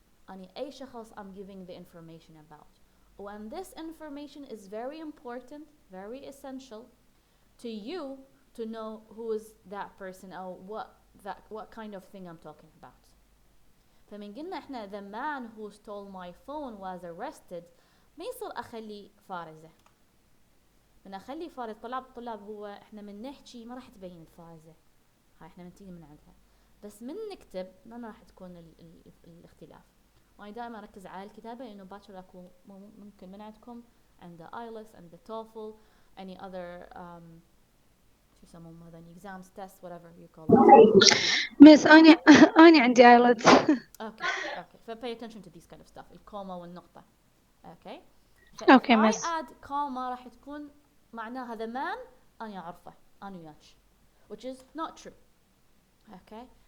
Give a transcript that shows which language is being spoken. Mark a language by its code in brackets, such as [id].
[ar] أني أي شخص [en] I'm giving the information about. When this information is very important, very essential to you to know who is that person or what kind of thing I'm talking about. [ar] فمن قلنا احنا [en] the man who stole my phone was arrested [ar] ما يصير اخلي فارزة. من اخلي فارز طلاب هو احنا من نحكي ما راح تبين الفارزة. هاي احنا من تيجي من عندها. بس من نكتب ما راح تكون الاختلاف. وانا دائما اركز على الكتابة لانه باكر اكو ممكن من عندكم عند IELTS عند TOEFL [en] any other [ar] شو يسمون هذا [en] exams tests whatever you call it. [ar] Miss أنا عندي IELTS. [en] Okay. So pay attention to these kind of stuff. [ar] الكوما والنقطة. Okay. [en] Okay, I miss. add comma [ar] راح تكون معناها [en] the man [ar] أنا أعرفه أنا وياش, [en] which is not true. Okay.